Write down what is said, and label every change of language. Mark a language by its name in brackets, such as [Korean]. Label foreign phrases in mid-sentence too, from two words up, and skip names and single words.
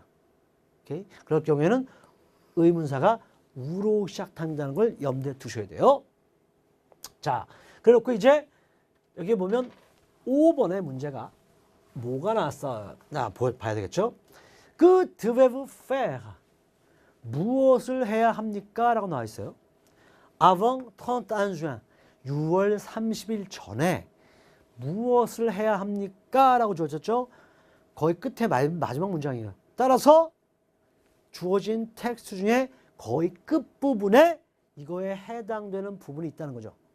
[Korean] 오케이? 그럴 경우에는 의문사가 우로 시작한다는 걸 염두에 두셔야 돼요. 자, 그렇고 이제 여기 보면 5번의 문제가 뭐가 나왔어? 봐야 되겠죠? 그 [French] devez-vous faire, [Korean] 무엇을 해야 합니까? 라고 나와 있어요. [French] Avant 31 juin, [Korean] 6월 30일 전에 무엇을 해야 합니까? 라고 주어졌죠. 거의 끝에 마지막 문장이에요. 따라서 주어진 텍스트 중에 거의 끝부분에 이거에 해당되는 부분이 있다는 거죠.